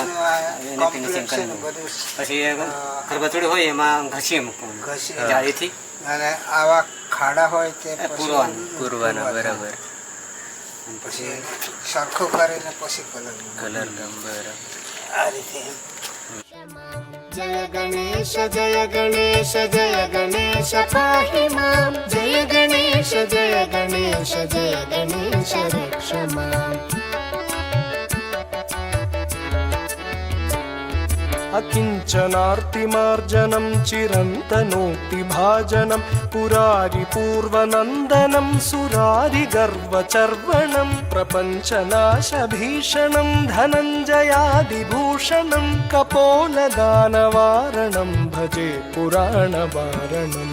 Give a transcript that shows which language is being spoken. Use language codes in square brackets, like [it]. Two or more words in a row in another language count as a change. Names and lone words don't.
[gu] પછી ખરબચડી હોય એમાં ઘસી મૂકવાનું જાળીથી, અને આવા ખાડા હોય તે પૂરવાના. બરાબર. પછી સરખું કરીને પછી કલર બરાબર. આ રીતે [sa] जय गणेश जय गणेश जय गणेश पाहि मां जय गणेश जय गणेश जय गणेश रक्ष मां अकिञ्चनार्तिमार्जनं चिरन्तनोक्तिभाजनं पुरारिपूर्वनन्दनं सुरारिगर्वचर्वणं प्रपञ्चनाशभीषणं धनञ्जयादिभूषणं कपोलदानवारणं भजे पुराणवारणम्